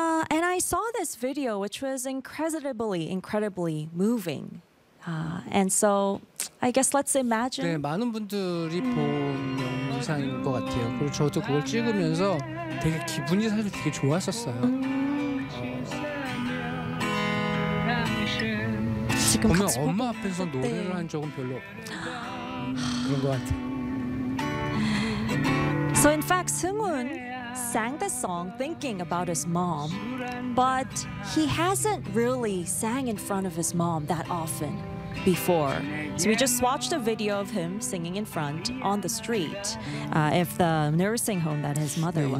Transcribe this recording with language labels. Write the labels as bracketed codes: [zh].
[en] And I saw this video, which was incredibly, incredibly moving. And so I guess let's imagine. [ko] 네, 많은 분들이 본 영상인 것 같아요. 그리고 저도 그걸 찍으면서 되게 기분이 사실 되게 좋았었어요. 지금 보면 엄마 앞에서 노래를 네. 한 적은 별로 없어요. 그런 것 같아요. [en] So in fact, Seung-hoon sang the song thinking about his mom, but he hasn't really sang in front of his mom that often before. So we just watched a video of him singing in front on the street of the nursing home that his mother was.